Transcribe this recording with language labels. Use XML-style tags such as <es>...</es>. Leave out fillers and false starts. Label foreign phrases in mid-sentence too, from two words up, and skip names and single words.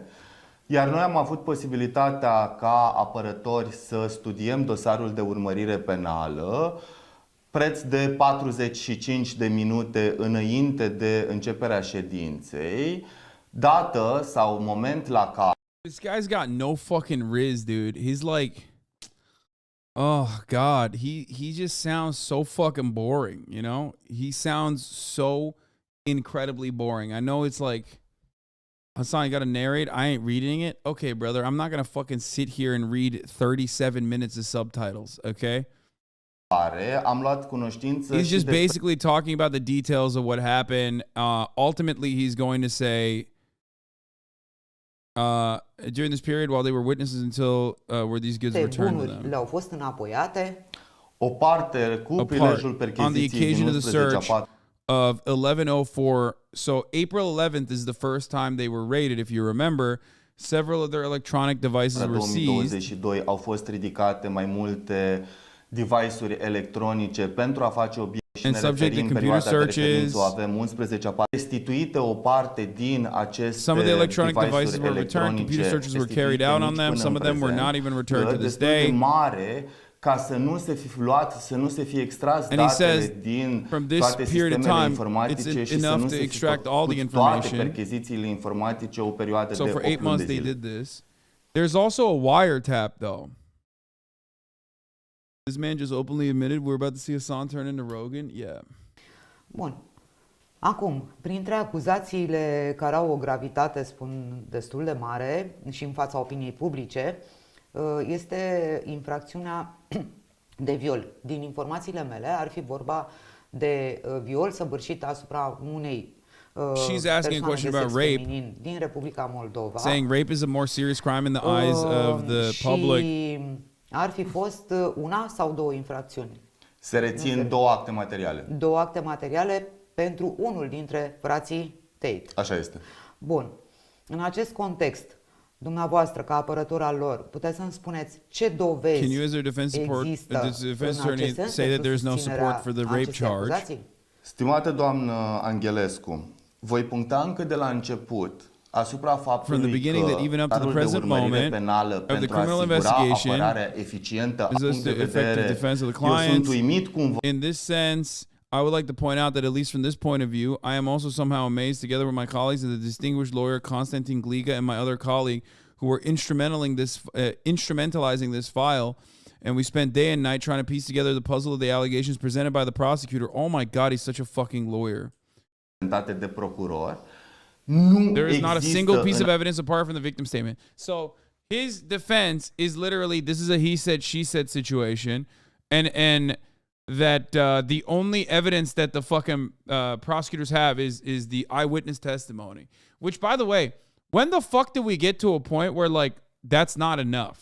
<ro>Iar noi am avut posibilitatea ca apărători să studiem dosarul de urmărire penală preț de 45 de minute înainte de începerea ședinței, dată sau moment la care</ro> <en>This guy's got no fucking riz, dude. He's like, oh God, he just sounds so fucking boring, you know? He sounds so incredibly boring. I know it's like, Hassan, you gotta narrate. I ain't reading it. Okay, brother, I'm not gonna fucking sit here and read 37 minutes of subtitles, okay?</en> <ro>am luat cunoștință</ro> <en>He's</en> <ro>și</ro> <en>just</en> <ro>despre</ro> <en>basically talking about the details of what happened. Ultimately, he's going to say, during this period, while they were witnesses until were these goods returned to them.</en> <ro>Le-au fost înapoiate. o parte cu prilejul</ro> <en>On the</en> <ro>percheziției</ro> <en>occasion</en> <ro>din</ro> <en>of the</en> <ro>11</ro> <en>search of 1104. So April 11th is the first time they were raided. If you remember, several of their electronic devices were seized.</en> <ro>2022 au fost ridicate mai multe device-uri electronice pentru a face obiecte și</ro> <en>And</en> <ro>ne</ro> <en>subject to</en> <ro>referim</ro> <en>computer</en> <ro>perioada de</ro> <en>searches.</en> <ro>referință, avem 11 apare. Restituite o parte din aceste</ro> <en>Some of the electronic devices</en> <ro>device-uri</ro> <en>were returned. Computer</en> <ro>electronice</ro> <en>searches were carried out on them. Some of them were not even returned to this</en> <ro>destul de</ro> <en>day.</en> <ro>mare ca să nu se fi luat, să nu se fie extras</ro> <en>And he</en> <ro>datele</ro> <en>says,</en> <ro>din</ro> <en>from this</en> <ro>toate</ro> <en>period of</en> <ro>sistemele</ro> <en>time,</en> <ro>informatice</ro> <en>it's</en> <ro>și să</ro> <en>enough</en> <ro>nu</ro> <en>to</en> <ro>se fi</ro> <en>extract all the</en> <ro>făcut toate</ro> <en>information.</en> <ro>perchezițiile informatice o perioadă</ro> <en>So</en> <ro>de</ro> <en>for</en> <ro>8</ro> <en>8</en> <ro>luni de</ro> <en>months they</en> <ro>zile.</ro> <en>did this. There's also a wiretap though. This man just openly admitted we're about to see Hassan turn into Rogan. Yeah.</en> <ro>Bun. Acum, printre acuzațiile care au o gravitate, spun, destul de mare și în fața opiniei publice, este infracțiunea de viol. Din informațiile mele ar fi vorba de viol săvârșit asupra unei</ro> <en>She's asking a question about rape,</en> <ro>din Republica Moldova.</ro> <en>saying rape is a more serious crime in the eyes of the public.</en> <ro>Și ar fi fost una sau două infracțiuni. Se rețin două acte materiale. Două acte materiale pentru unul dintre frații Tate. Așa este. Bun. În acest context, dumneavoastră, ca apărător al lor, puteți să-mi spuneți ce dovezi</ro> <en>Can you, as their defense support,</en> <ro>există</ro> <en>the defense</en> <ro>în</ro> <en>attorney,</en> <ro>acest sens</ro> <en>say that</en> <ro>pentru</ro> <en>there's no support for the rape</en> <ro>acestei</ro> <en>charge?</en> <ro>acuzații? Stimată doamnă Angelescu, voi puncta încă de la început asupra faptului</ro> <en>From the beginning</en> <ro>că</ro> <en>that even up to the</en> <ro>cadrul de</ro> <en>present</en> <ro>urmărire</ro> <en>moment</en> <ro>penală</ro> <en>of the</en> <ro>pentru a</ro> <en>criminal</en> <ro>asigura</ro> <en>investigation</en> <ro>apărarea eficientă a</ro> <en>is</en> <ro>punct de</ro> <en>the effective</en> <ro>vedere,</ro> <en>defense of the</en> <ro>eu sunt</ro> <en>clients.</en> <ro>uimit cumva</ro> <en>In this sense, I would like to point out that at least from this point of view, I am also somehow amazed, together with my colleagues and the distinguished lawyer Konstantin Gliga and my other colleague, who were instrumentalizing this file, and we spent day and night trying to piece together the puzzle of the allegations presented by the prosecutor. Oh my God, he's such a fucking lawyer.</en> <ro>de procuror. Nu</ro> <en>There is not a single piece of</en> <ro>în</ro> <en>evidence apart from the victim statement. So his defense is literally, this is a he said, she said situation, and that the only evidence that the fucking prosecutors have is the eyewitness testimony. Which, by the way, when the fuck did we get to a point where like that's not enough?</en>